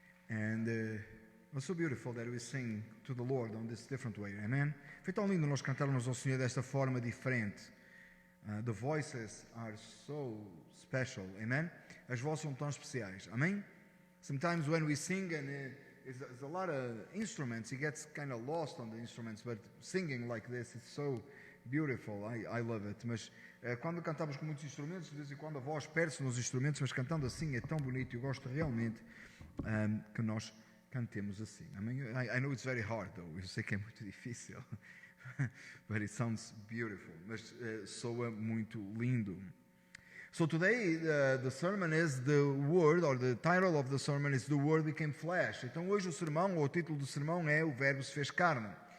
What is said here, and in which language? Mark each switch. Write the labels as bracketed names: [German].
[English] And it was so beautiful that we sing to the Lord on this different way. Amen. [Portuguese] Foi tão lindo nós cantarmos ao Senhor desta forma diferente. [English] The voices are so special. Amen. [Portuguese] As vozes são tão especiais. [English] Amen. Sometimes when we sing and there's a lot of instruments, he gets kind of lost on the instruments, but singing like this is so beautiful. I love it. [Portuguese] Mas quando cantamos com muitos instrumentos, de vez em quando a voz perde-se nos instrumentos, mas cantando assim é tão bonito. Eu gosto realmente que nós cantemos assim. [English] I know it's very hard, though. [Portuguese] Eu sei que é muito difícil, [English] but it sounds beautiful. [Portuguese] Mas soa muito lindo. [English] So today the sermon is the word, or the title of the sermon is the word became flesh. [Portuguese] Então hoje o sermão, ou o título do sermão é o verbo se fez carne.